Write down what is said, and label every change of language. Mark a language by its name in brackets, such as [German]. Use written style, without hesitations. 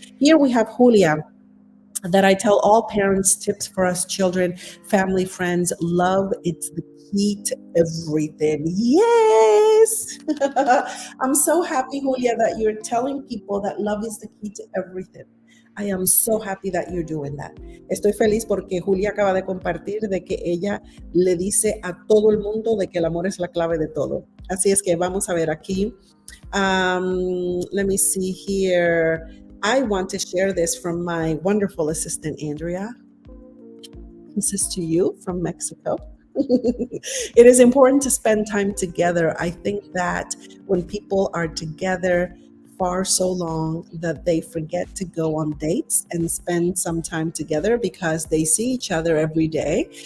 [English] Here we have Julia, that I tell all parents tips for us children, family, friends. Love, it's the key to everything. Yes. I'm so happy, Julia, that you're telling people that love is the key to everything. I am so happy that you're doing that. [Spanish] Estoy feliz porque Julia acaba de compartir de que ella le dice a todo el mundo de que el amor es la clave de todo. Así es que vamos a ver aquí. [English] Let me see here. I want to share this from my wonderful assistant, Andrea. This is to you from Mexico. It is important to spend time together. I think that when people are together for so long that they forget to go on dates and spend some time together because they see each other every day.